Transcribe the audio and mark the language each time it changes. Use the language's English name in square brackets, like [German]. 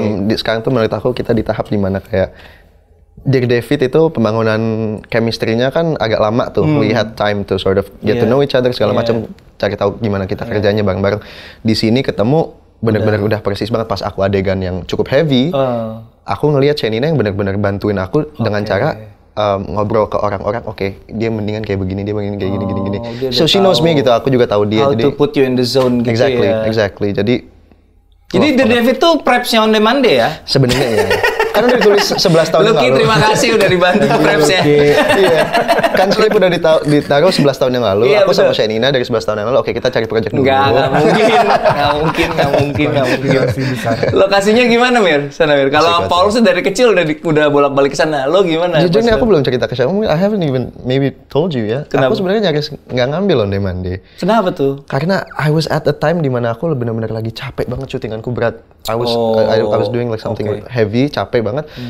[Indonesian] Sekarang tuh menurut aku kita di tahap dimana kayak Dear David itu pembangunan chemistry-nya kan agak lama tuh. [English] We had time to sort of get to know each other [Indonesian] segala macam, cari tahu gimana kita kerjanya bareng-bareng. Di sini ketemu benar-benar udah persis banget pas aku adegan yang cukup heavy. Aku ngelihat Shenina yang benar-benar bantuin aku dengan cara ngobrol ke orang-orang, dia mendingan kayak begini, dia begini kayak gini. [English] So she knows me [Indonesian] gitu, aku juga tahu dia. [English] How to put you in the zone gitu ya. Exactly. Jadi [Indonesian] Dear David tuh prepsnya on demand ya? Sebenarnya ya. Kan udah ditulis 11 tahun yang lalu. Lucky, terima kasih udah dibantu prepsnya. Iya. Kan skrip udah ditaruh 11 tahun yang lalu. Aku sama Shenina dari 11 tahun yang lalu. Oke, kita cari project dulu. Nggak mungkin. Lokasinya gimana, Mir? Sana, Mir. Kalau Paul sih dari kecil udah bolak-balik ke sana. Lo gimana? Jujur nih aku belum cerita ke siapa. [English] I haven't even maybe told you ya. [Indonesian] Kenapa? Aku sebenarnya nyaris nggak ngambil on demand deh. Kenapa tuh? Karena [English] I was at a time [Indonesian] dimana aku benar-benar lagi capek banget, syutinganku berat. [English] I was doing like something heavy, [Indonesian] capek banget.